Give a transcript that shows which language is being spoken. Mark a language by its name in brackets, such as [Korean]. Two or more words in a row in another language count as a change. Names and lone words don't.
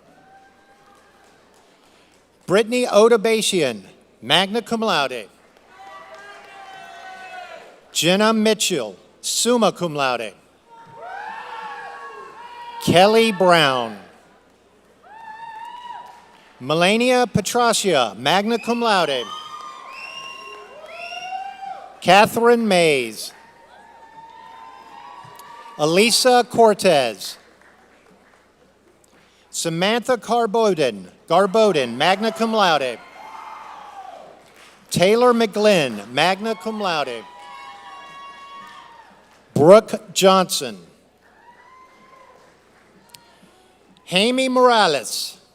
[English] Brittany Odabashian, [Latin] magna cum laude. [English] Jenna Mitchell, [Latin] summa cum laude. [English] Kelly Brown. Melania Petracia, [Latin] magna cum laude. [English] Catherine Mays. Elisa Cortez. Samantha Garbodin, [Latin] magna cum laude. [English] Taylor McGlynn, [Latin] magna cum laude. [English] Brooke Johnson. Jamie Morales.